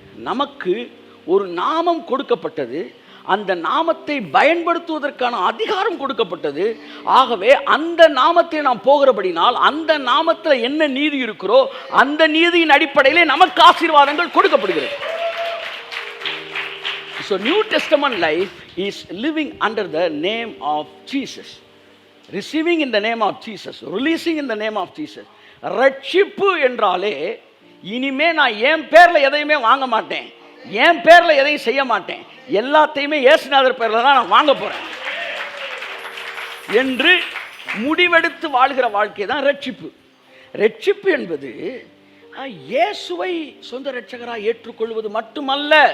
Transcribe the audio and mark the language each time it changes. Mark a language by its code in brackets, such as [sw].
[ta] நமக்கு ஒரு நாமம் கொடுக்கப்பட்டது, அந்த நாமத்தை பயன்படுத்துவதற்கான அதிகாரம் கொடுக்கப்பட்டது. ஆகவே அந்த நாமத்தை நாம் போகிறபடினால் அந்த நாமத்தில் என்ன நீதி இருக்கிறோ அந்த நீதியின் அடிப்படையிலே நமக்கு ஆசீர்வாதங்கள் கொடுக்கப்படுகிறது. [en] So New Testament life is living under the name of Jesus, receiving in the name of Jesus, releasing in the name of Jesus. [ta] ரட்சிப்பு என்றாலே இனிமே நான் என் பேர்ல எதையுமே வாங்க மாட்டேன், என் பேர்ல எதையும் செய்ய மாட்டேன், எல்லாத்தையுமே இயேசுநாதர் பேர்ல தான் நான் வாங்க போறேன் என்று முடிவெடுத்து வாழ்கிற வாழ்க்கை தான் ரட்சிப்பு. ரட்சிப்பு என்பது இயேசுவை சொந்த ரட்சகராக ஏற்றுக்கொள்வது மட்டுமல்ல.